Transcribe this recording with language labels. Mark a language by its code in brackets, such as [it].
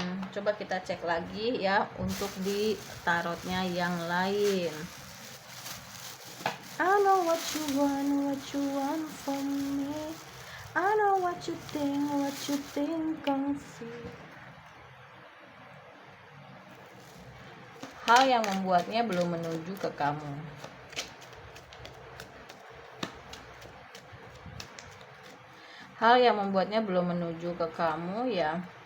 [id] Coba kita cek lagi ya untuk di tarotnya yang lain. [en] I know what you want from me. I know what you think of me. [id] Hal yang membuatnya belum menuju ke kamu. Hal yang membuatnya belum menuju ke kamu ya.